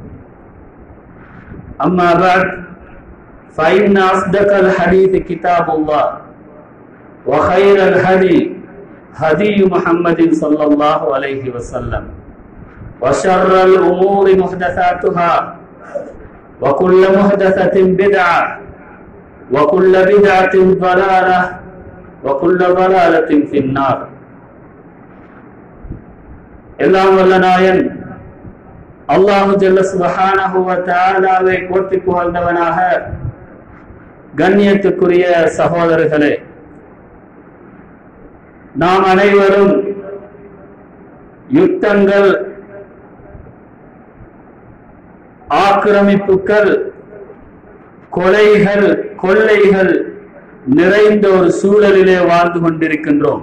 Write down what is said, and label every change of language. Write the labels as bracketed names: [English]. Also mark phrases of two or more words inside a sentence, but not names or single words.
[Arabic] أما بعد فإن أصدق الحديث كتاب الله وخير الهدي هدي محمد صلى الله عليه وسلم وشر الأمور محدثاتها وكل محدثة بدعة وكل بدعة ضلالة وكل ضلالة في النار. [Tamil] எல்லாம் வல்ல நாயன் [Arabic] الله جل سبحانه و تعالى [Tamil] போற்றி புகழ்ந்தவனாக, கண்ணியத்துக்குரிய சகோதரர்களே, நாம் அனைவரும் யுத்தங்கள், ஆக்கிரமிப்புகள், கொலைகள், கொள்ளைகள் நிறைந்த ஒரு சூழலிலே வாழ்ந்து கொண்டிருக்கின்றோம்.